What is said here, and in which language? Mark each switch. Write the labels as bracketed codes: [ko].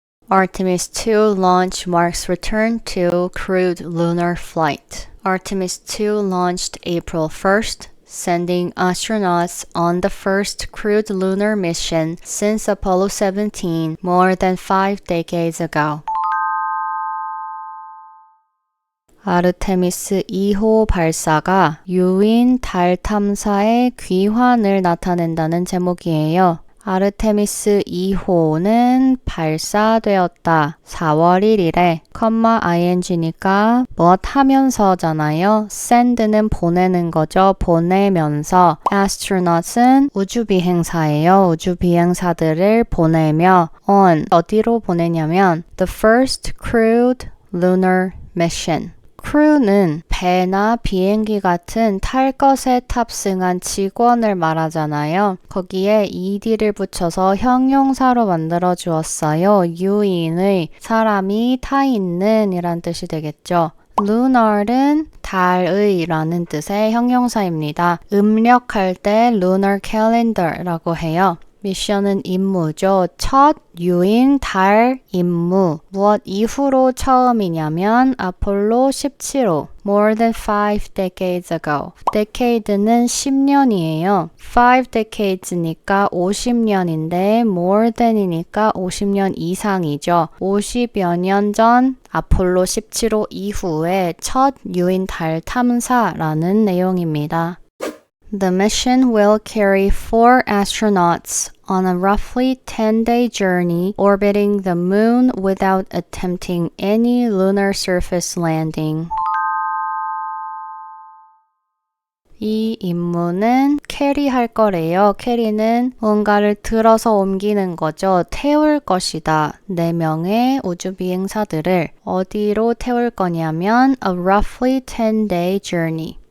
[en] Artemis 2 launch marks return to crewed lunar flight. Artemis 2 launched April 1st, sending astronauts on the first crewed lunar mission since Apollo 17 more than 5 decades ago. [ko] 아르테미스 2호 발사가 유인 달 탐사의 귀환을 나타낸다는 제목이에요. 아르테미스 2호는 발사되었다. 4월 1일에 ing니까 무엇 하면서잖아요. send는 보내는 거죠. 보내면서 astronaut은 우주비행사예요. 우주비행사들을 보내며 on 어디로 보내냐면 [en] the first crewed lunar mission. [ko] crew는 배나 비행기 같은 탈 것에 탑승한 직원을 말하잖아요. 거기에 ed를 붙여서 형용사로 만들어 주었어요. 유인의 사람이 타 있는 이란 뜻이 되겠죠. lunar은 달의 라는 뜻의 형용사입니다. 음력할 때 lunar calendar라고 해요. 미션은 임무죠. 첫 유인 달 임무. 무엇 이후로 처음이냐면 아폴로 17호. [en] More than 5 decades ago. decade는 [ko] 10년이에요. 5 decades니까 50년인데 more than이니까 50년 이상이죠. 50여 년 전 아폴로 17호 이후에 첫 유인 달 탐사라는 내용입니다. [en] The mission will carry 4 astronauts on a roughly 10-day journey orbiting the moon without attempting any lunar surface landing. [ko] 이 임무는 캐리할 거래요. 캐리는 뭔가를 들어서 옮기는 거죠. 태울 것이다. 4명의 우주비행사들을 어디로 태울 거냐면 [en] a roughly 10-day journey.